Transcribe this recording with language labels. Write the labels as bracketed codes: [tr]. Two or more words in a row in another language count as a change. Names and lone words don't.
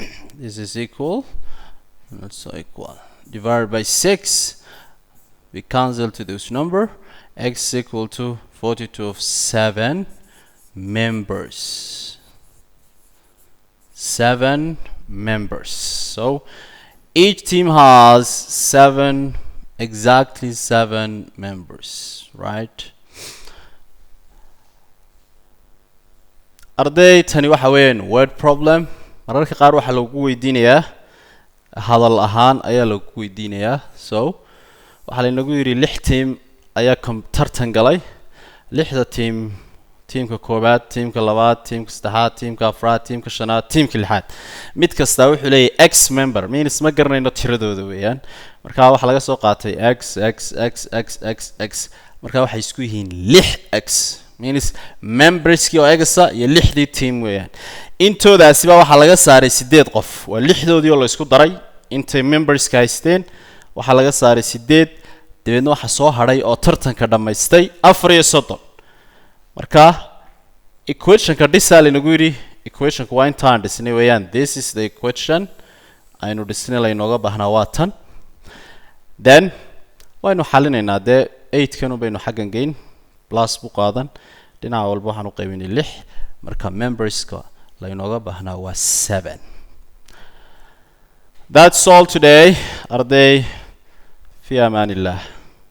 [en] this is equal, not so equal, divided by 6, we cancel to this number, x is equal to 42 of 7 members. 7 members. So each team has exactly 7 members, right? [so] arday tani waxa weeyaan [en] word problem. [so] mararka qaar waxa lagu weydiinayaa hadal ahaan ayaa lagu weydiinayaa. So waxa la inagu yiri 6 team ayaa tartan galay. 6da teamka koobaad, teamka labaad, teamka saddexaad, teamka afraad, teamka shanaad, teamka lixaad. mid kasta wuxuu leeyahay x member, means ma garanayno tiradooda weeyaan. marka waxa laga soo qaatay x. marka waxay isku yihiin 6x, means memberski oo egasa iyo 6dii team weeyaan. intoodaasiba waxa laga saaray 8 qof. waa 6doodii oo la isku daray intay memberska haysteen waxa laga saaray 8. dabeedna waxa soo haray oo tartanka dhamaystay 34. marka equationka dhisal inagu yiri equationka waa intaan dhisnay weeyaan. [en] this is the equation [so] aynu dhisnay la inooga baahnaa waa tan. then waynu xalinaynaa dee 8 kan baynu xaggan geyn plus buu qaadan dhinaca walba waxaan u qaybinay 6. marka memberska la inooga baahnaa waa 7. [en] that's all today [so] arday [ar] في أمان الله.